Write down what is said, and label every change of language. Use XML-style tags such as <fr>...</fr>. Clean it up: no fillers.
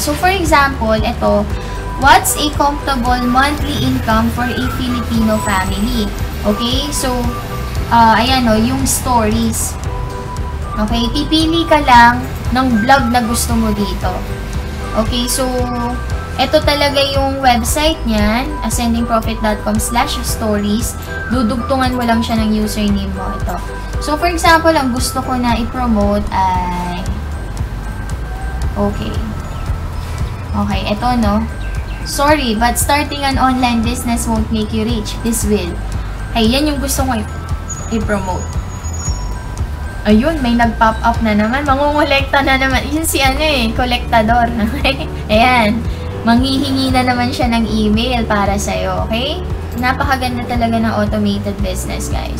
<en>So, for example,</en> <tl>ito,</tl> <en>what's a comfortable monthly income for a Filipino family?</en> <tl>Okay? So, ayan o, yung stories. Okay? Pipili ka lang ng vlog na gusto mo dito. Okay? So, ito talaga yung website niyan, ascendingprofit.com/stories. Dudugtungan mo lang siya ng username mo. Ito. So, for example, ang gusto ko na i-promote ay... Okay. Okay, ito, no?</tl> <en>Sorry, but starting an online business won't make you rich. This will.</en> <tl>Ay, yan yung gusto ko i-promote. Ayun, may nag-pop up na naman. Mangungulekta na naman. Yun si kolektador. Okay? Ayan. Manghihingi na naman siya ng email para sa'yo, okay? Napakaganda talaga ng automated business, guys.</tl>